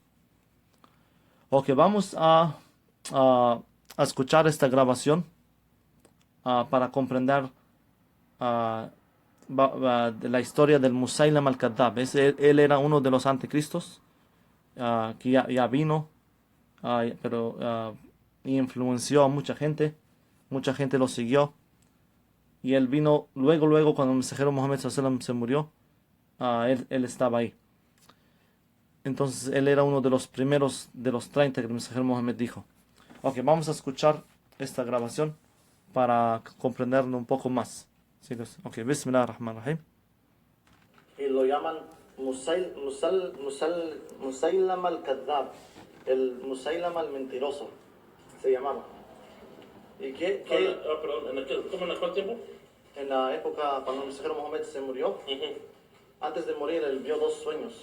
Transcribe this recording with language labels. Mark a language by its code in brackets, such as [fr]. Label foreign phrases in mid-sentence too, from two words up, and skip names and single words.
[es] Ok, vamos a escuchar esta grabación para comprender de la historia del Musaylama al-Kadhab. Él era uno de los anticristos que ya vino, pero influenció a mucha gente. Mucha gente lo siguió. Y él vino luego cuando el mensajero Mohammed [ar] صلى الله عليه وسلم [es] se murió. Él estaba ahí. Entonces él era uno de los primeros de los 30 que el mensajero Mohammed dijo. Ok, vamos a escuchar esta grabación para comprenderlo un poco más. ¿Sí? Ok, [ar] بسم الله الرحمن الرحيم. [es] Y lo llaman Musaylama al-Kadhab, el Musaylama al mentiroso, se llamaba. ¿Y perdón, ¿cómo en cuál tiempo? En la época cuando el mensajero Mohammed se murió, antes de morir él vio dos sueños.